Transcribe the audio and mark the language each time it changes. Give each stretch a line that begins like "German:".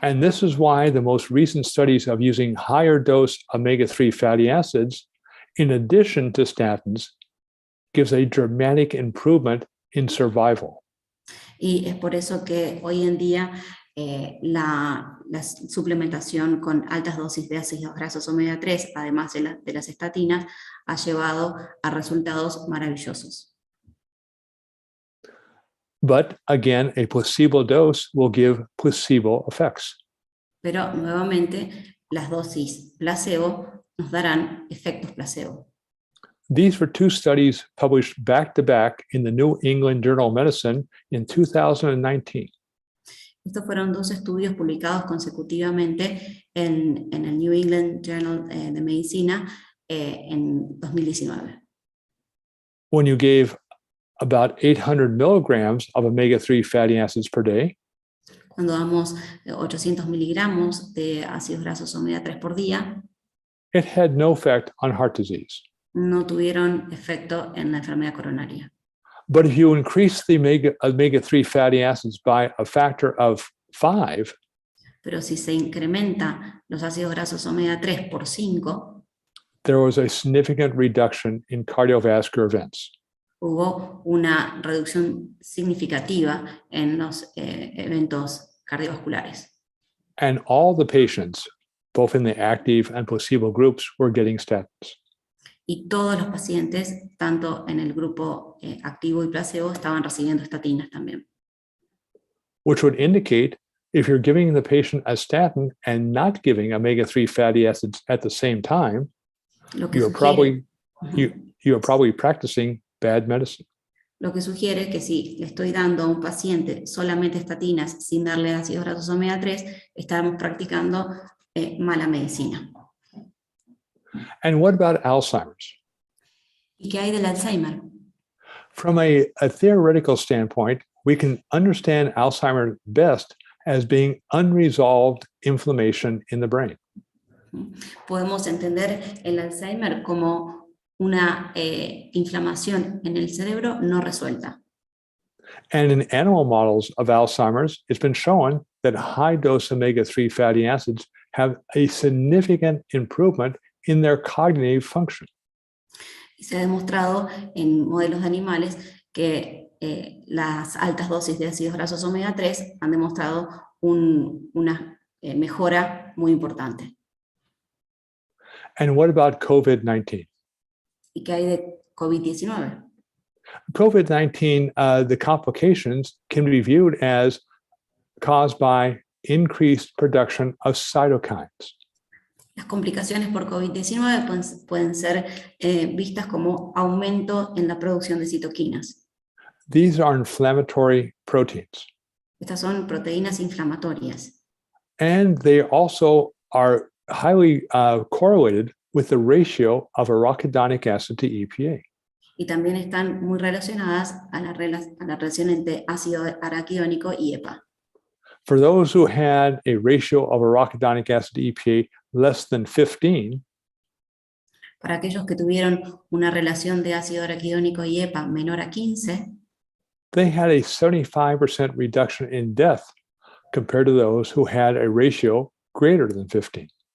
English: And this is why the most recent studies of using higher dose omega-3 fatty acids in addition to statins gives a dramatic improvement in survival.
Spanish: Y es por eso que hoy en día la suplementación con altas dosis de ácidos grasos omega 3, además de las estatinas, ha llevado a resultados maravillosos.
English: But again, a placebo dose will give placebo effects.
Spanish: Pero nuevamente, las dosis placebo nos darán efectos placebo.
English: These were two studies published back-to-back in the New England Journal of Medicine in 2019.
Spanish: Estos fueron dos estudios publicados consecutivamente en el New England Journal de Medicina en 2019.
English: When you gave about 800 milligrams of omega-3 fatty acids per day,
Spanish: Cuando damos 800 miligramos de ácidos grasos omega 3 por día,
English: it had no effect on heart disease.
Spanish: no tuvieron efecto en la enfermedad coronaria.
English: But if you increase the omega-3 fatty acids by a factor of 5,
Spanish: Pero si se incrementa los ácidos grasos omega 3 por 5,
English: there was a significant reduction in cardiovascular events.
Spanish: hubo una reducción significativa en los eventos cardiovasculares.
English: And all the patients, both in the active and placebo groups, were getting statins.
Spanish: Y todos los pacientes, tanto en el grupo activo y placebo, estaban recibiendo estatinas también.
English: Which would indicate if you're giving the patient a statin and not giving omega-3 fatty acids at the same time,
Spanish: Lo que
English: you're
Spanish: sugiere,
English: probably practicing bad medicine.
Spanish: lo que sugiere que si le estoy dando a un paciente solamente estatinas sin darle ácidos grasos omega 3, estamos practicando mala medicina.
English: And what about Alzheimer's?
Spanish: ¿Y qué hay del Alzheimer?
English: From a theoretical standpoint, we can understand Alzheimer's best as being unresolved inflammation in the brain.
Spanish: Podemos entender el Alzheimer como una inflamación en el cerebro no resuelta.
English: And in animal models of Alzheimer's, it's been shown that high-dose omega-3 fatty acids have a significant improvement in their cognitive function.
Spanish: Y se ha demostrado en modelos de animales que las altas dosis de ácidos grasos omega 3 han demostrado una mejora muy importante.
English: And what about COVID-19?
Spanish: ¿Y qué hay de COVID-19?
English: COVID-19, the complications can be viewed as caused by increased production of cytokines.
Spanish: Las complicaciones por COVID-19 pueden ser vistas como aumento en la producción de citoquinas.
English: These are inflammatory proteins.
Spanish: Estas son proteínas inflamatorias.
English: And they also are highly correlated with the ratio of arachidonic acid to EPA.
Spanish: Y también están muy relacionadas a la relación entre ácido araquidónico y EPA.
English: For those who had a ratio of arachidonic acid to EPA less than 15,
Spanish: para aquellos que tuvieron una relación de ácido araquidónico y EPA menor a 15,
English: they had a 75% reduction in death compared to those who had a ratio greater than 15.